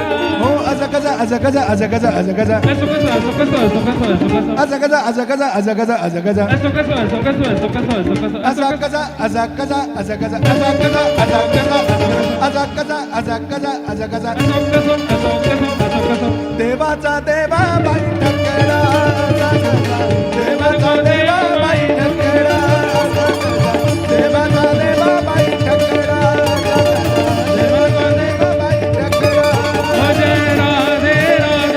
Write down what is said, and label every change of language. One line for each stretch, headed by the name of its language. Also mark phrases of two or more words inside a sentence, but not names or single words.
Marathi: हो अजगजा अजगजा अजगजा अजगजा
Hindi: ऐसो कैसो, ऐसो कैसो, ऐसो कैसो, ऐसो कैसो।
Marathi: अजगजा अजगजा अजगजा अजगजा
Hindi: ऐसो कैसो, ऐसो कैसो, ऐसो कैसो, ऐसो कैसो, ऐसो कैसो।
Marathi: अजगजा अजगजा अजगजा अजगजा अजगजा अजगजा अजगजा
Hindi: ऐसो कैसो, ऐसो कैसो, ऐसो कैसो।
Marathi: देवाचा देवा बाई ठकरा देवाचा देवा बाई ठकरा देवाचा देवा बाई ठकरा देवाचा देवा बाई ठकरा
Hindi: ओ जय राधे राधे,